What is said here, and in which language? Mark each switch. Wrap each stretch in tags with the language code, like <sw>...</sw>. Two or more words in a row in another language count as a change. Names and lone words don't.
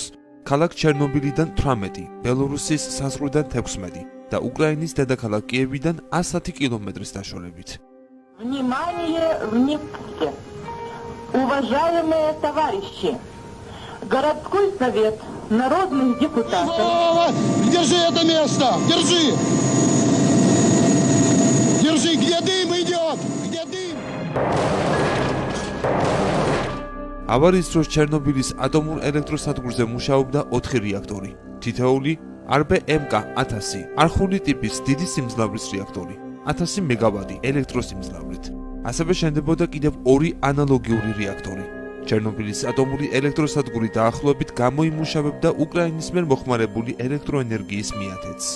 <ka>ქალაქ ჩერნობილიდან 18, ბელორუსის საზღვრიდან 16 და უკრაინის დედაქალაქ კიევიდან 110 კილომეტრის დაშორებით.</ka> <ru>Внимание, внимание! Уважаемые товарищи! Городской совет народных депутатов... Держи это место! Держи! Держи! Где дым идет? Где дым?</ru> <ka>ავარიის დროს ჩერნობილის ატომურ ელექტროსადგურზე მუშაობდა 4 რეაქტორი. თითოეული RBMK 1000 არხული ტიპის დიდი სიმძლავრის რეაქტორი, 1000 მეგავატი ელექტროსიმძლავრით. ასევე შენდებოდა კიდევ 2 ანალოგიური რეაქტორი. ჩერნობილის ატომური ელექტროსადგური დაახლოებით გამოიმუშავებდა უკრაინის მიერ მოხმარებული ელექტროენერგიის მიათეთს.</ka>